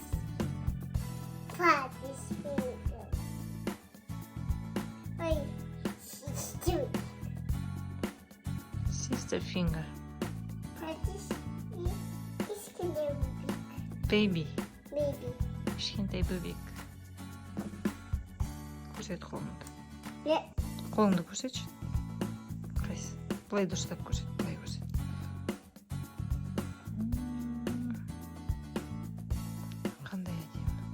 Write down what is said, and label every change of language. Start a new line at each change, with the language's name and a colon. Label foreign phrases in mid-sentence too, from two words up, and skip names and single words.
English: Papa's finger. Wait. Sister. Sister finger. Papa's is gonna Baby. be baby.
Kazakh: Кішкентай бөбек. Көрсет қолыңды.
English: Yeah.
Kazakh: Қолыңды көрсетші. Қайсы? Былай дұрыстап көрсет. Былай көрсет. Қандай әдемі.